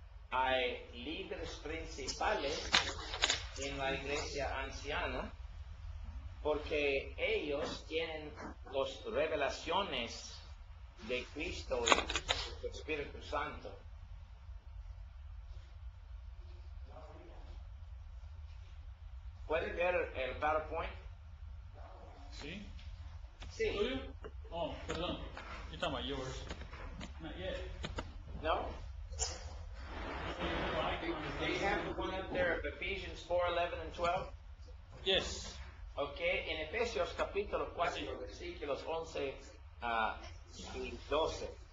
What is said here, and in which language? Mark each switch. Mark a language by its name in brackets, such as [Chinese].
[Spanish] Hay líderes principales en la iglesia anciana porque ellos tienen las revelaciones de Cristo y del Espíritu Santo. ¿Puede ver el PowerPoint? ¿Sí? Sí. ¿Tuyo? Oh, perdón. [English] You're talking about yours. Not yet. No? Do you have the one up there of Ephesians 4:11 and 12? Yes. [Spanish] Ok, en Efesios capítulo 4, versículos 11 y 12.